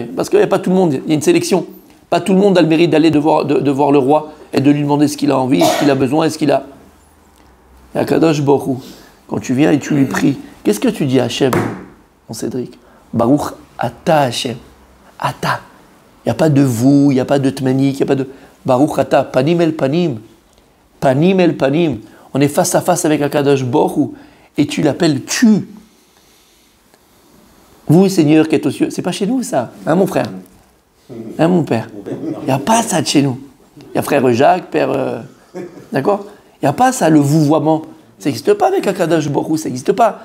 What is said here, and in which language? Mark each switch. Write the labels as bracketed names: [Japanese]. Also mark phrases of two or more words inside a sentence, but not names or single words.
[French] Parce qu'il n'y a pas tout le monde, il y a une sélection. Pas tout le monde a le mérite d'aller de voir le roi et de lui demander ce qu'il a envie, ce qu'il a besoin, et ce qu'il a. [Hebrew] Et à קדוש ברוך הוא, [French] quand tu viens et tu lui pries, qu'est-ce que tu dis à Hachem, mon Cédric? [Hebrew] ברוך אתה השם אתה. [French] Il n'y a pas de vous, il n'y a pas de tmanik, il n'y a pas de. [Hebrew] ברוך אתה פנים אל פנים. פנים אל פנים. [French] On est face à face avec [Hebrew] הקדוש ברוך הוא [French] et tu l'appelles tu. Vous, Seigneur qui êtes aux cieux, c'est pas chez nous ça, hein mon frère? Hein, mon père? Il n'y a pas ça de chez nous. Il y a frère Jacques, père. D'accord? Il n'y a pas ça, le vouvoiement. Ça n'existe pas avec [Hebrew] הקדוש ברוך הוא, [French] ça n'existe pas.